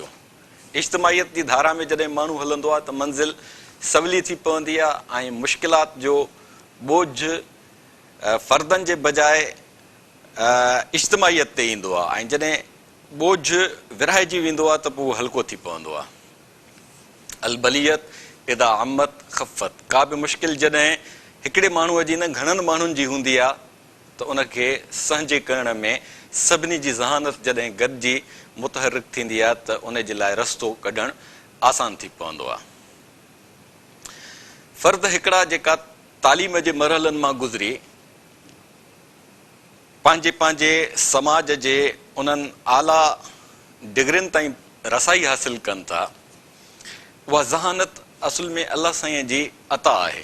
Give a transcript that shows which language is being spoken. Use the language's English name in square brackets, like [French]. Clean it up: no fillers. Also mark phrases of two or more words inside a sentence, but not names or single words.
[Sindhi] इज्तिमाइयत जी धारा में जॾहिं माण्हू हलंदो आहे त मंज़िल सवली थी पवंदी आहे ऐं मुश्किलात जो बोझ फ़र्दनि जे बजाए इज्तिमाइयत ते ईंदो आहे ऐं जॾहिं बोझ विरहाइजी वेंदो आहे त पोइ हल्को थी पवंदो आहे। [Arabic] البلية إذا عمت خفت. [Sindhi] का बि मुश्किल जॾहिं हिकिड़े माण्हूअ जी न घणनि माण्हुनि जी हूंदी आहे त उनखे संहिजे करण में सभिनी जी ज़हानत जॾहिं गॾिजी मुतहरिक थींदी आहे त उन जे लाइ रस्तो कढणु आसान थी पवंदो आहे। फ़र्द हिकिड़ा जेका तालीम जे मरहलनि मां गुज़री पंहिंजे पंहिंजे समाज जे उन्हनि आला डिग्रियुनि ताईं रसाई हासिल कनि था, उहा ज़हानत असुल में अलाह साईं जी अता आहे।